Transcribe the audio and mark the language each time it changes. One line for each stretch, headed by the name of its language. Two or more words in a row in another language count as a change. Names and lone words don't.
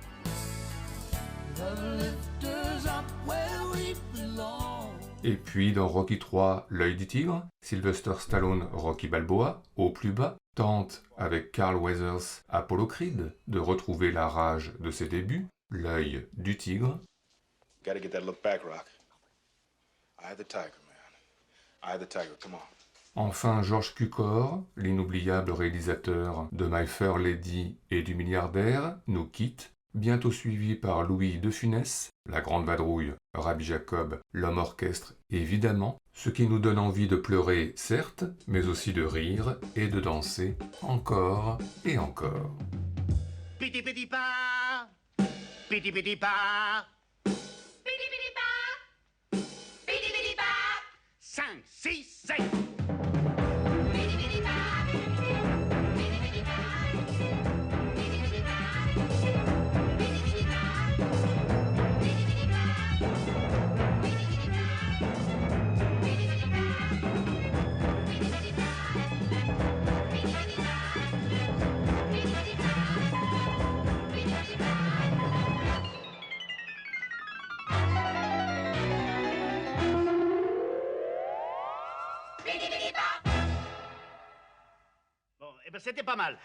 French: Et puis dans Rocky III, L'œil du tigre, Sylvester Stallone, Rocky Balboa, au plus bas, tente avec Carl Weathers, Apollo Creed, de retrouver la rage de ses débuts, L'œil du tigre.
English: Gotta get that look back, Rock. Eye of the tiger, man. Eye of the tiger, come on.
French: Enfin, George Cukor, l'inoubliable réalisateur de My Fair Lady et du milliardaire, nous quitte, bientôt suivi par Louis de Funès, La Grande Vadrouille, Rabbi Jacob, L'Homme Orchestre, évidemment, ce qui nous donne envie de pleurer, certes, mais aussi de rire et de danser encore et encore. Piti piti pa, piti piti pa, piti piti pa, piti piti pa, 5, 6, 7. Piti piti pa, piti piti pa, piti piti pa, piti piti pa, piti piti pa, piti piti pa, piti piti pa, piti piti pa, piti piti pa. Bon, eh ben c'était pas mal.